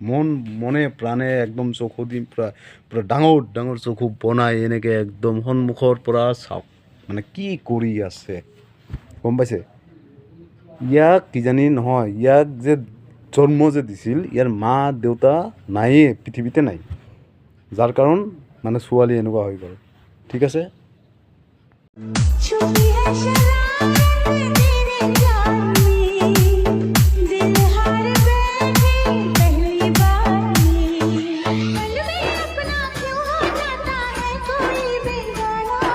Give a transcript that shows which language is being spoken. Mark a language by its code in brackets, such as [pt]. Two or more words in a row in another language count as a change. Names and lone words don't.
[as] মনে প্ৰাণে একদম চকু দি পূৰা ডাঙৰ ডাঙৰ চকু বনাই এনেকৈ একদম সন্মুখৰ পৰা চাওক মানে কি কৰি আছে গম পাইছে। ইয়াক কিজানি নহয়, ইয়াক যে জন্ম যে দিছিল ইয়াৰ মা দেউতা নায়েই, পৃথিৱীতে নাই, যাৰ কাৰণ মানে ছোৱালী এনেকুৱা হৈ গ'ল। ঠিক আছে। [hi] छुपी है शराब तेरे जाम में, दिल हार बैठे पहली बार में, पल में अपना क्यों हो जाता है कोई बेगाना।